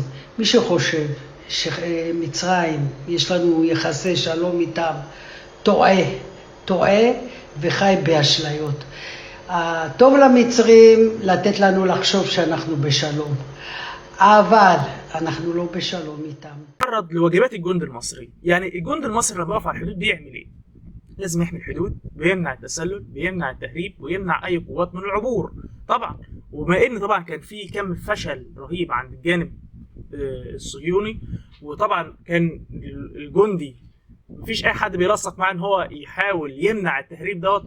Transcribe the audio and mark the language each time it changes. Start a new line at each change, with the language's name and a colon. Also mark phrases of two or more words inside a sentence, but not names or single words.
Hebrew: מי שחושב שמצרים יש לנו יחסי שלום איתם טועה וחי באשליות. טוב למצרים לתת לנו לחשוב שאנחנו בשלום, אבל אנחנו לא בשלום איתם.
Arabic: تعرض لواجبات الجند المصري. يعني الجند المصري لما بيقف على الحدود بيعمل ايه؟ لازم يحمي الحدود، بيمنع التسلل، بيمنع التهريب، ويمنع اي قوات من العبور طبعا. وبما ان طبعا كان في كم فشل رهيب عند الجانب الصهيوني، وطبعا كان الجندي مفيش اي حد بيرسخ معاه ان هو يحاول يمنع التهريب دوت.